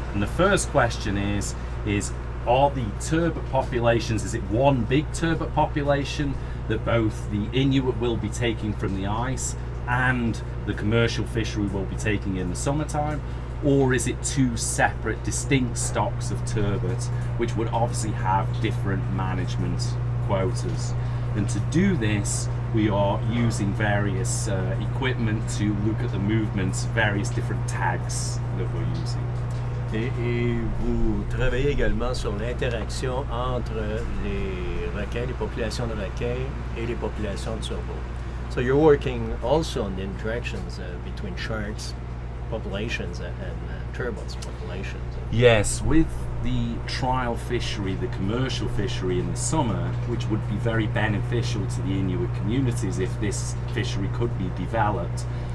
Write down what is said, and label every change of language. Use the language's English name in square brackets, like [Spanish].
[English] And the first question is are the turbot populations, is it one big turbot population that both the Inuit will be taking from the ice and the commercial fishery will be taking in the summertime, or is it two separate distinct stocks of turbot which would obviously have different management quotas? And to do this we are using various equipment to look at the movements, various different tags that we're using. [French] Et vous travaillez également sur l'interaction entre les requins, les populations de requins et les populations de turbot. [English] So you're working also on the interactions between sharks populations and turbots populations. Yes, with the trial fishery, the commercial fishery in the summer, which would be very beneficial to the Inuit communities if this fishery could be developed.